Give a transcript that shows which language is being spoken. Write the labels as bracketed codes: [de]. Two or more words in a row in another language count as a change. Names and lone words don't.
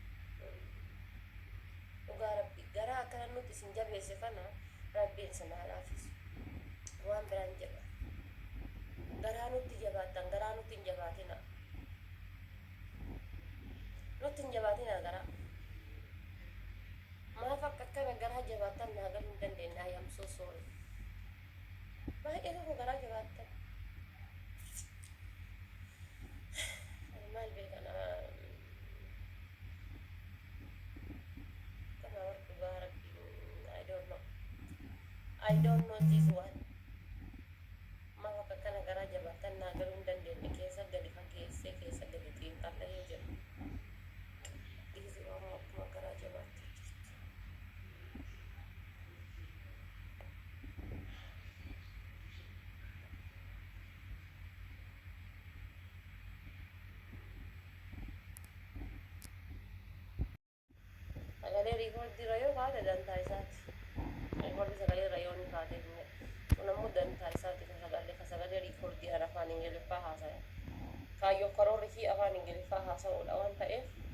[om] dhugaa rabbi garaa akkana nutti isin jabeesse kana rabbiin isin haa laaffisu waan biraan jedha garaa nutti jabaattan garaa nutti hin jabaatina nutti hin jabaatina garaa maaf akka akkana garaa jabaattan naa galuu hin dandeenye [en] I am so sorry [om] baay'ee tokko garaa jabaattan maal beekana kana warqi baarabbi [en] I don't know this one [om] maaf akka akkana garaa jabaattan naa galuu hin dandeenye keessa gadi fageessee keessa gadi xiinxallee jedhu dhiisii oromoo akkuma garaa jabaatte sagalee riikoordii rayoo kaate dantaa isaati riikoordii sagalee rayoon kaate kun ammoo dantaa isaati ka sagalee riikoordii an afaan ingiliffaa haasaya kaayyoo karoorri fi afaan ingiliffaa haasa'uudha waan ta'eef